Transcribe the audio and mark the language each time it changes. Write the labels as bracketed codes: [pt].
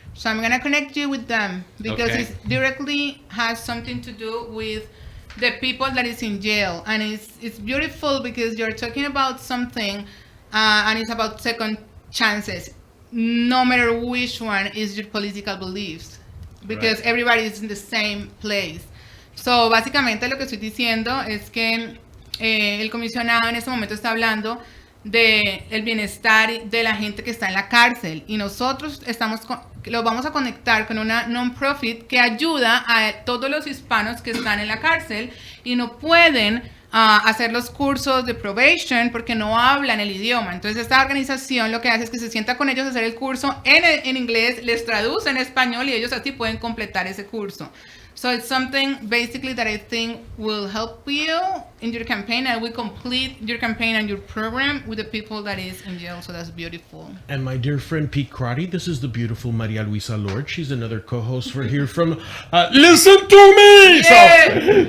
[en] So I'm going to connect you with them because it directly has something to do with the people that is in jail. And it's beautiful because you're talking about something and it's about second chances. No matter which one is your political beliefs, because everybody is in the same place. [es] So, básicamente lo que estoy diciendo es que el comisionado en este momento está hablando de el bienestar de la gente que está en la cárcel, y nosotros lo vamos a conectar con una non-profit que ayuda a todos los hispanos que están en la cárcel y no pueden hacer los cursos de probation porque no hablan el idioma. Entonces esta organización lo que hace es que se sienta con ellos a hacer el curso en inglés, les traduce en español y ellos así pueden completar ese curso. [en] So it's something basically that I think will help you in your campaign, and we complete your campaign and your program with the people that is in jail. So that's beautiful. And my dear friend Pete Crotty, this is the beautiful Maria Luisa Lord. She's another co-host for here from Listen to Me. Yeah.